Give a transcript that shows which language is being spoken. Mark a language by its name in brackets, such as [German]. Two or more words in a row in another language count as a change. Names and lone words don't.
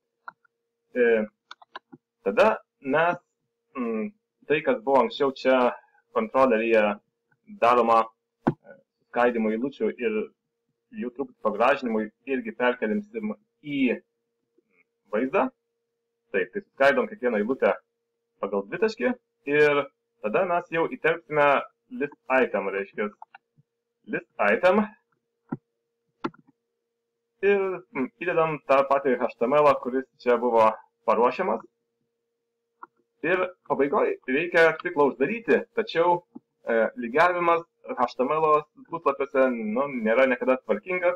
[Lithuanian] Tada mes tai, kas buvo anksčiau čia kontroleryje daroma skaidimo eilučių ir jų truputį pagražinimui irgi perkelimsim į vaizdą. Taip, tai skaidom kiekvieną eilutę pagal dvitaškį ir tada mes jau įterpsime [English] list item, [Lithuanian] reiškia [English] list item [Lithuanian] ir įdedam tą patį HTML, kuris čia buvo paruošiamas. Ir pabaigoje reikia ciklą uždaryti, tačiau lygiavimas HTML puslapiuose nėra niekada tvarkingas.